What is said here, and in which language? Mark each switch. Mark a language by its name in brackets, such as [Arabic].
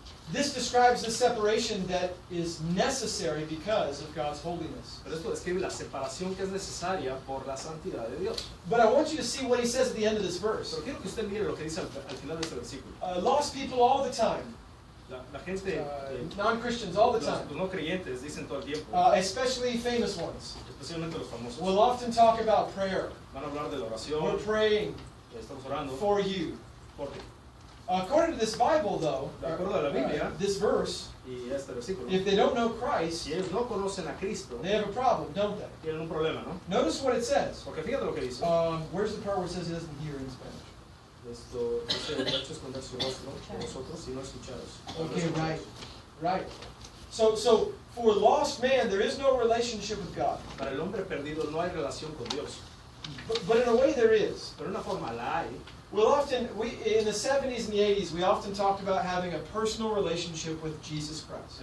[English] This describes the separation that is necessary because of God's holiness. [Spanish] Pero esto describe la separación que es necesaria por la santidad de Dios. [English] But I want you to see what he says at the end of this verse. [Spanish] Pero quiero que usted mire lo que dice al final de este versículo. [English] Lost people all the time, [Spanish] La gente, [English] non-Christians all the [Spanish] los [English] time, [Spanish] no creyentes dicen todo el tiempo, [English] especially famous ones, [Spanish] especialmente los famosos, [English] will often talk about prayer. [Spanish] van a hablar de la [English] We're [Spanish] oración, [English] praying [Spanish] estamos orando [English] for you. [Spanish] por ti. [English] According to this Bible, though, [Spanish] De acuerdo a la Biblia, [English] this verse, [Spanish] y este versículo, [English] if they don't know Christ, [Spanish] si ellos no conocen a Cristo, [English] they have a problem, don't they? [Spanish] tienen un problema, ¿no? [English] Notice what it says. [Spanish] Porque fíjate lo que dice. [English] Where's the part where it says he doesn't hear in Spanish? [Spanish] Esto dice, el hecho esconder su rostro de vosotros y no escucharos. [English] Okay, right. So for lost man, there is no relationship with God. [Spanish] Para el hombre perdido no hay relación con Dios, [English] But in a way there is. [Spanish] pero de una forma la hay. [English] In the 70s and the 80s, we often talked about having a personal relationship with Jesus Christ.